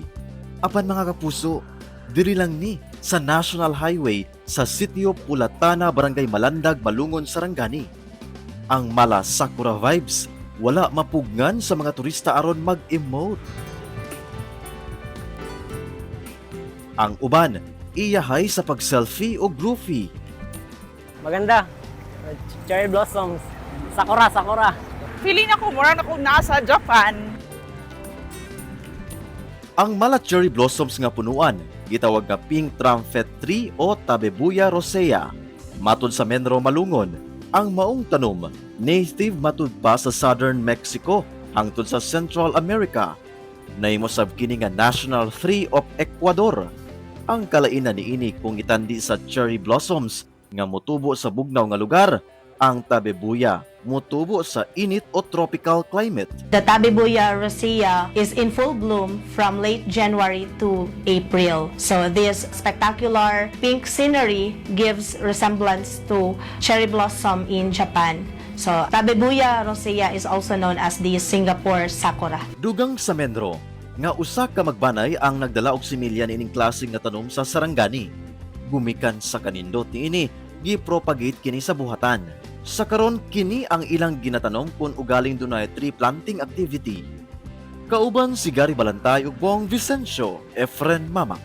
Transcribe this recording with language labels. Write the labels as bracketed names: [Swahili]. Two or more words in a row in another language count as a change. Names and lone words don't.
[Cebuano] Apan mga kapuso, diri lang ni sa National Highway sa Sitio Pulatana, Barangay Malandag, Malungon, Sarangani. Ang mala sakura vibes wala mapugnan sa mga turista aron mag-emote. Ang uban iyahay sa pag-selfie o groovy. [English] Maganda. Cherry blossoms. Sakura. [Cebuano] Feeling ako, mura na akong nasa Japan. Ang mala [English] cherry blossoms [Cebuano] nga punuan, gitawag nga [English] pink trumpet tree [Cebuano] o Tabebuya rosea. Matod sa Menro Malungon, ang maong tanom, native matud pa sa southern Mexico hangtod sa Central America. Naimosab kini nga [English] national tree of Ecuador. [Cebuano] Ang kalainan niini kung itandi sa [English] cherry blossoms [Cebuano] nga motubo sa bugnaw nga lugar, ang Tabebuya motubo sa init o [English] tropical climate. The Tabebuya rosea is in full bloom from late January to April. So this spectacular pink scenery gives resemblance to cherry blossom in Japan. So Tabebuya rosea is also known as the Singapore sakura. [Cebuano] Dugang sa Menro, nga usa ka magbanay ang nagdala og similya niining klaseng nga tanom sa Sarangani. Gumikan sa kanindot niini, gi-propagate kini sa buhatan. Sa karon kini ang ilang ginatanom kung ugaling dunay [English] tree planting activity. [Cebuano] Kauban si Gary Balantay ug Bong Vicencio, Efren Mamak.